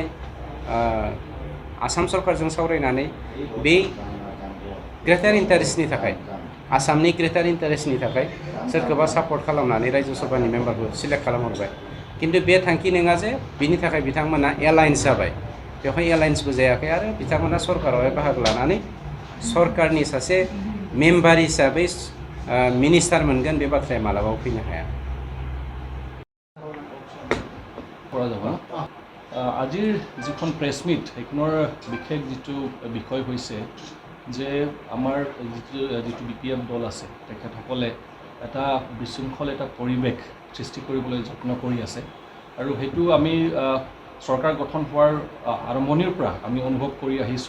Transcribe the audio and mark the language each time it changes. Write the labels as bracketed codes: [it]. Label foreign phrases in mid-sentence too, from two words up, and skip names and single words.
[brx] आसाम सरकारजों सावरायनानै बे [en] greater interest [brx] थाखाय आसामनि [en] greater interest [brx] थाखाय सोरखौबा सापर्ट खालामनानै रायजो सभानि मेम्बारखौ सिलेक्ट खालामहरबाय किन्तु बे थांखि नङा जे बिनि थाखाय बिथांमोना एलायन्स जाबाय बेवहाय एलायन्सबो जायाखै आरो बिथांमोना सरकारावहाय बाहागो लानानै सरकारनि सासे मेम्बार हिसाबै मिनिस्टार मोनगोन बे बाथ्राया मालाबाबो फैनो हाया। [as] আজিৰ যিখন [en] press meet [as] সেইখনৰ বিশেষ যিটো বিষয় হৈছে যে আমাৰ যিটো বিপিএফ দল আছে তেখেতসকলে এটা বিশৃংখল এটা পৰিৱেশ সৃষ্টি কৰিবলৈ যত্ন কৰি আছে আৰু সেইটো আমি চৰকাৰ গঠন হোৱাৰ আৰম্ভণিৰ পৰা আমি অনুভৱ কৰি আহিছোঁ